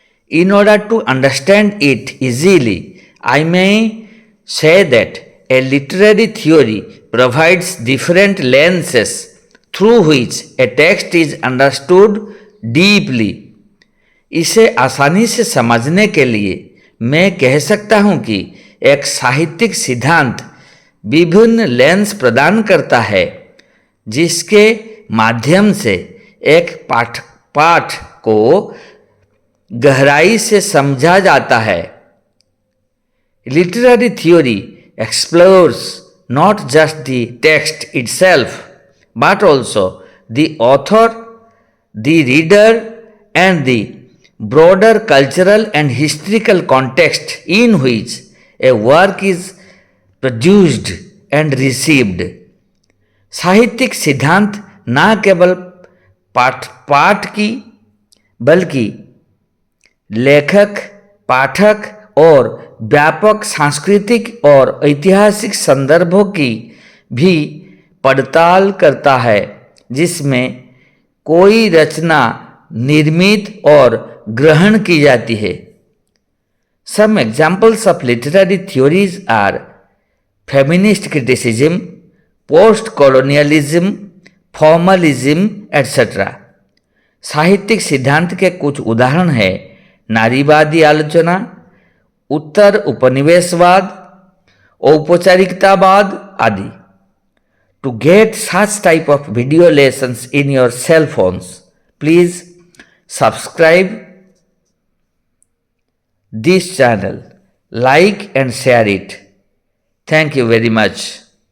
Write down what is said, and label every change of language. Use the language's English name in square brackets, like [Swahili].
[English] In order to understand it easily, I may say that a literary theory provides different lenses through which a text is understood deeply. [Hindi] इसे आसानी से समझने के लिए मैं कह सकता हूँ कि एक साहित्यिक सिद्धांत विभिन्न लेंस प्रदान करता है जिसके माध्यम से एक पाठ को गहराई से समझा जाता है. [English] Literary theory explores not just the text itself, but also the author, the reader, and the broader cultural and historical context in which a work is produced and received. [Hindi] साहित्यिक सिद्धांत न केवल पाठ की बल्कि लेखक, पाठक और व्यापक सांस्कृतिक और ऐतिहासिक संदर्भों की भी पड़ताल करता है जिसमें कोई रचना निर्मित और ग्रहण की जाती है. [English] Some examples of literary theories are feminist criticism, post-colonialism, formalism, etc. [Hindi] साहित्यिक सिद्धांत के कुछ उदाहरण हैं नारीवादी आलोचना, उत्तर उपनिवेशवाद, औपचारिकतावाद आदि. [English] To get such type of video lessons in your cell phones, please subscribe this channel, like and share it. Thank you very much.